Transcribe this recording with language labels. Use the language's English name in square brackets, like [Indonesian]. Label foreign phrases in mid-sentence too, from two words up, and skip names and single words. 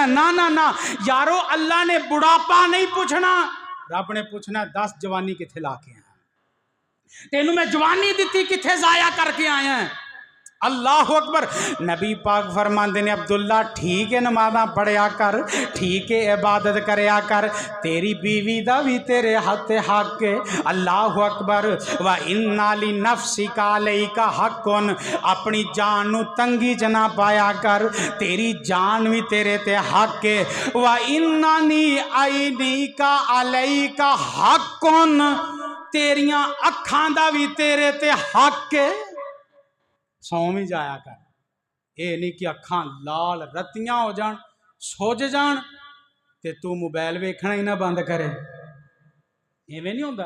[Punjabi] نہ نہ نہ یارو، اللہ نے بڑھاپا نہیں پچھنا، رب نے پچھنا 10 جوانی کتھے لا کے آیا، تینوں میں جوانی دی کتھے ضائع کر کے آیا. [Arabic] الله أكبر. [Punjabi] نبی پاک فرماتے نے عبداللہ ٹھیک ہے نمازاں پڑھیا کر، ٹھیک ہے عبادت کریا کر، تیری بیوی دا بھی تیرے ہتھ حق ہے. [Arabic] الله أكبر۔ وإن لنفسك عليك حقا, [Punjabi] اپنی جان نوں تنگی چ نہ پایا کر، تیری جان بھی تیرے تے حق ہے. [Arabic] وإن لعينك عليك حقا, [Punjabi] تیریاں اکھاں دا بھی تیرے تے حق ہے. سوں بھی جایا کر، ایہ نہیں کہ اکھاں لال رتیاں ہو جان سج جان تے تو موبائل ویکھنا ہی نہ بند کرے، انج نہیں ہوندا.